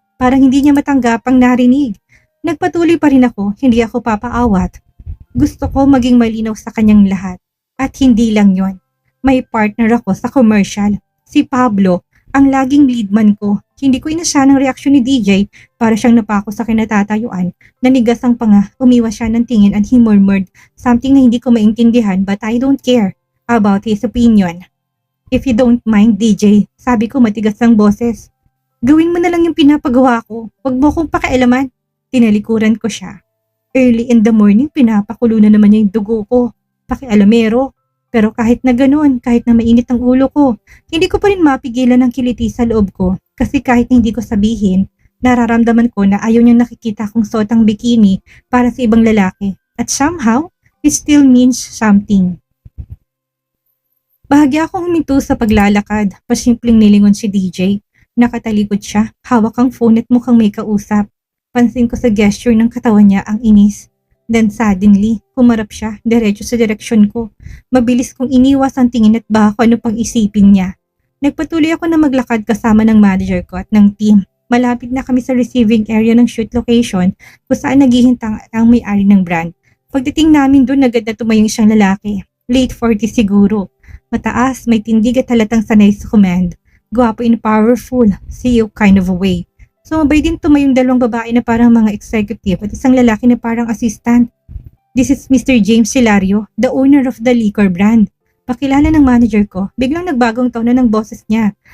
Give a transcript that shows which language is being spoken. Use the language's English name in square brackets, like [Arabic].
[Filipino] Parang hindi niya matanggap ang narinig. Nagpatuloy pa rin ako, hindi ako papaawat. Gusto ko maging malinaw sa kanyang lahat. At hindi lang yon. May partner ako sa commercial. Si Pablo, ang laging lead man ko. Hindi ko inasahan ang reaksyon ni DJ para siyang napako sa kinatatayuan. Nanigas ang panga, umiwas siya ng tingin [English] and he murmured something [Filipino] na hindi ko maintindihan [English] but I don't care about his opinion. If you don't mind, [Filipino] DJ, sabi ko matigas ang boses. Gawin mo na lang yung pinapagawa ko. Huwag mo akong pakialaman. Tinalikuran ko siya. [English] Early in the morning, [Filipino] pinapakulo na naman niya yung dugo ko. Pakialamero. Pero kahit na ganun, kahit na mainit ang ulo ko, hindi ko pa rin mapigilan ang kiliti sa loob ko. Kasi kahit hindi ko sabihin, nararamdaman ko na ayaw niyang nakikita kong suot ang bikini para sa ibang lalaki. [English] At somehow, it still means something. [Filipino] Bahagya akong huminto sa paglalakad, pasimpleng nilingon si DJ. Nakatalikod siya, hawak ang phone at mukhang may kausap. Pansin ko sa gesture ng katawan niya ang inis. [English] Then suddenly, [Filipino] humarap siya, diretso sa direksyon ko. Mabilis kong iniwas ang tingin at baka ano pang isipin niya. Nagpatuloy ako na maglakad kasama ng manager ko at ng team. Malapit na kami sa receiving area ng shoot location kung saan naghihintang ang may-ari ng brand. Pagdating namin doon, agad na tumayong isang lalaki. Late 40 siguro. Mataas, may tindig at halatang sanay sa command. Gwapo [English] and powerful, CEO kind of a way. [Filipino] Sumabay din tumayong dalawang babae na parang mga executive at isang lalaki na parang assistant. [English] This is Mr. James Hilario, the owner of the liquor brand. [Filipino] Pakilala ng manager ko, biglang nagbagong tono ng boses niya.